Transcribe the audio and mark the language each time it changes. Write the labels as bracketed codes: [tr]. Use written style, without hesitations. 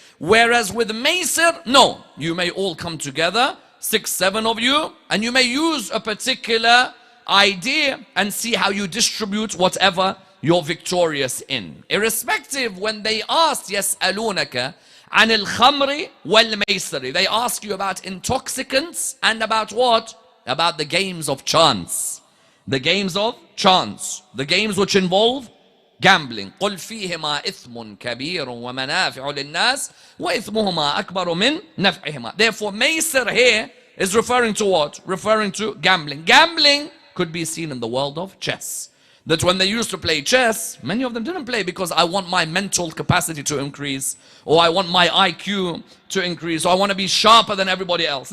[en] Whereas with Maysir, no. You may all come together, 6, 7 of you, and you may use a particular idea and see how you distribute whatever you're victorious in. Irrespective, when they asked, [ar] يَسْأَلُونَكَ عن الخمر والميسر, [en] they ask you about intoxicants and about what? About the games of chance. The games of chance. The games which involve gambling. [ar] قل فيهما إثم كبير ومنافع للناس وإثمهما أكبر من نفعهما. [en] Therefore, Maysir here is referring to what? Referring to gambling. Gambling could be seen in the world of chess. That when they used to play chess, many of them didn't play because I want my mental capacity to increase, or I want my IQ to increase, or I want to be sharper than everybody else.